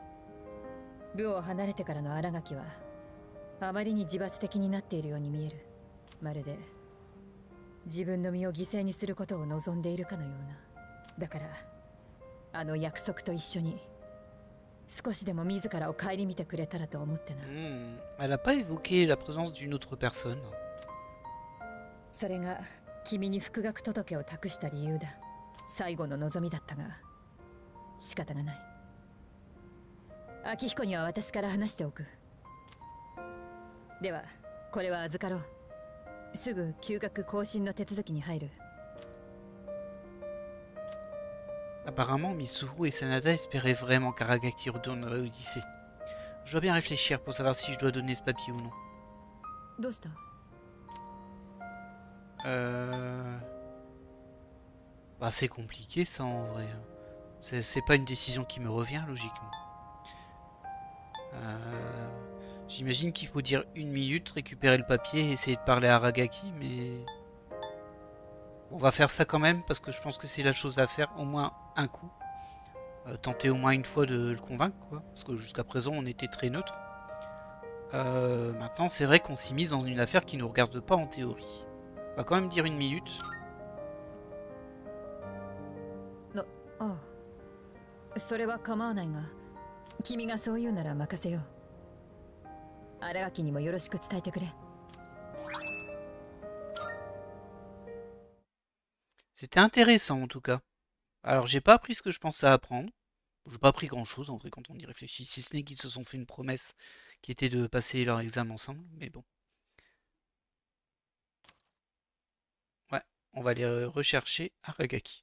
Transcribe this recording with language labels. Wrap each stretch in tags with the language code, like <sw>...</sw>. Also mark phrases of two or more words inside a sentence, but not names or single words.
<ja>部を離れてからの新垣はあまりに自罰的になっているように見える。まるで自分の身を犠牲にすることを望んでいるかのような。だからあの約束と一緒に少しでも自らを顧みてくれたらと思ってな。</ja> <fr>Elle a pas évoqué la présence d'une autre personne.</fr> <ja>それが君に復学届を託した理由だ。最後の望みだったが仕方がない。秋彦には私から話しておく。ではこれは預かろう。すぐ休学更新の手続きに入る。</ja> <fr>Apparemment, Mitsuru et Sanada espéraient vraiment qu'Aragaki retourne au lycée. Je dois bien réfléchir pour savoir si je dois donner ce papier ou non.</fr> <ja>どうした？</ja> <fr>Bah, c'est compliqué ça en vrai. C'est pas une décision qui me revient logiquement. J'imagine qu'il faut dire 1 minute, récupérer le papier et essayer de parler à Aragaki, mais... On va faire ça quand même parce que je pense que c'est la chose à faire au moins un coup. Tenter au moins une fois de le convaincre, quoi. Parce que jusqu'à présent on était très neutre. Maintenant c'est vrai qu'on s'y mise dans une affaire qui ne nous regarde pas en théorie. On va quand même dire 1 minute.</fr> <ja>ああ、それは構わないが、君がそう言うなら任せよう。新垣にもよろしく伝えてくれ。</ja> <fr>C'était intéressant en tout cas. Alors j'ai pas appris ce que je pensais apprendre. J'ai pas appris grand chose en vrai quand on y réfléchit, si ce n'est qu'ils se sont fait une promesse qui était de passer leur examen ensemble, mais bon. Ouais, on va aller rechercher Aragaki.</fr>